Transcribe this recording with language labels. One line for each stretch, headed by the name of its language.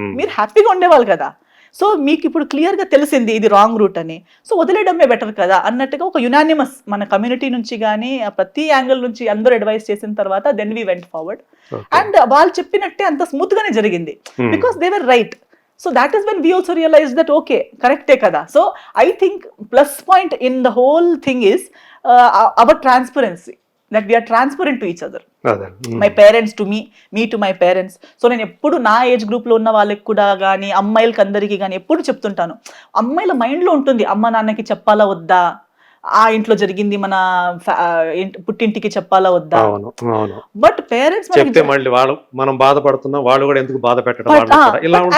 Telugu: మీరు హ్యాపీగా ఉండేవాళ్ళు కదా. సో మీకు ఇప్పుడు క్లియర్ గా తెలిసింది ఇది రాంగ్ రూట్ అని, సో వదిలేయడమే బెటర్ కదా అన్నట్టుగా ఒక యునానిమస్ మన కమ్యూనిటీ నుంచి కానీ ప్రతి యాంగిల్ నుంచి అందరూ అడ్వైస్ చేసిన తర్వాత
English: Then we went forward.
Telugu: And వాళ్ళు చెప్పినట్టే అంత స్మూత్ గానే జరిగింది,
English: Because they were right. So that is when we also realized that okay,
Telugu: correct kada.
English: So I think plus point in the whole thing is our transparency, that we are transparent to each other. My parents to me to my parents.
Telugu: So నేను ఎప్పుడు నా age group లో ఉన్న వాళ్ళకి కూడా కానీ అమ్మాయిలకి అందరికీ కానీ ఎప్పుడు చెప్తుంటాను, అమ్మాయిల మైండ్ లో ఉంటుంది అమ్మ నాన్నకి చెప్పాలా వద్దా, ఆ ఇంట్లో జరిగింది మన పుట్టింటికి చెప్పాలా వద్దా, అవును అవును. బట్ పేరెంట్స్ చెప్తే మళ్ళీ మనం బాధపడుతున్నాం, వాళ్ళు కూడా ఎందుకు బాధ పెట్టడం వాళ్ళని కూడా, ఇలా ఉంటుంది.